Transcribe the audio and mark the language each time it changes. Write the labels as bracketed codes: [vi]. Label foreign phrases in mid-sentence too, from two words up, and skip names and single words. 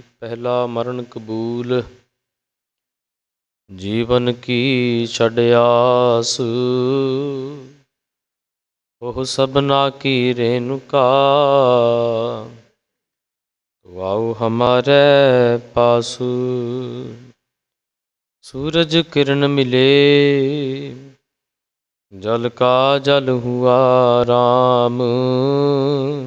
[pa] ਪਹਿਲਾ ਮਰਨ ਕਬੂਲ, ਜੀਵਨ ਕੀ ਛੱਡ ਆਸ, ਉਹ ਸਭਨਾ ਕੀ ਰੇਣੁਕਾ, ਤੂੰ ਆਓ ਹਮਾਰੇ ਪਾਸ। [hi] सूरज किरण मिले, जल का जल हुआ राम।